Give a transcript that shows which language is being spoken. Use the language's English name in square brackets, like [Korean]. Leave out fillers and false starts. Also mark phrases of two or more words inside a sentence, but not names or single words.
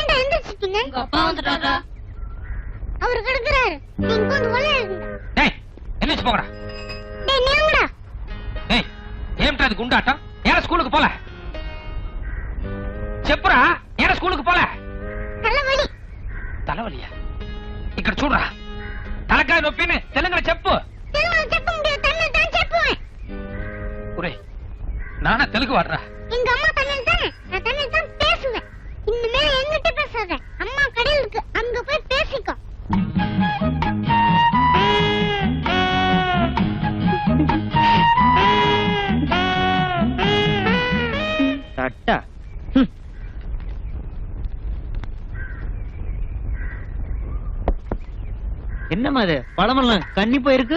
[Tamil] எந்திரிச்சிட்டீங்க? அப்பா வந்துட்டாரா? அவரு கிடக்குறாரு. நீங்க வந்து கொல்ல இருங்க. டேய் எந்திரிச்சு போங்கடா. டேய் நீங்கடா. டேய் ஏம்டா இது குண்டாட்டம்? ஏன் ஸ்கூலுக்கு போல? చెప్పురా ஏன் ஸ்கூலுக்கு போல? தலைவலி. தலைவலியா? [Telugu] ఇక్కడ చూడరా. తలకాయ నొప్పిని తెలుగులో చెప్పు. తెలుగులో చెప్పు [Tamil] முடியாது. தமிழ்ல தான் చెప్పుவேன். ஒரே நானா தெலுங்கு வாடுறா. எங்க அம்மா தமிழ் தான். நான் தமிழ் தான் பேசுவேன். இனிமே என்கிட்ட பேசாத. அம்மா கடையில இருக்கு. அங்க போய் பேசிக்கோ. தட்டா என்னம்மா அது பழமெல்லாம் கண்ணி போயிருக்கு.